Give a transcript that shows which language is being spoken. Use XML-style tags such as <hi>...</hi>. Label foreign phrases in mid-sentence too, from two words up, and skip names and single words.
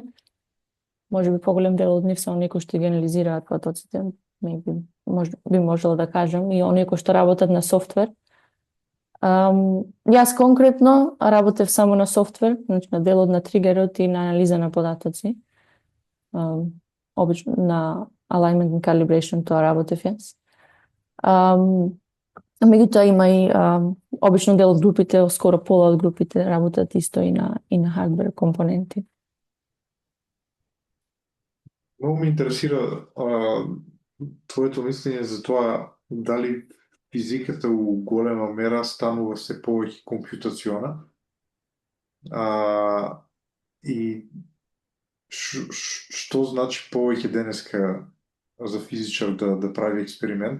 <mk>Може би поголем дел од нив се оние кои што ги анализираат податоците. Би можела да кажам и оние кои што работат на софтвер. Јас конкретно работев само на софтвер, значи на делот на тригерот и на анализа на податоци. Обично на</mk> <en>alignment and calibration</en> <mk>тоа работев јас. Меѓутоа има и обично дел од групите, скоро пола од групите работат исто и на хардвер компоненти. Многу ме интересира твоето мислење за тоа дали физиката у голема мера станува се повеќе компјутациона и што значи повеќе денеска за физичар да прави експеримент.</mk>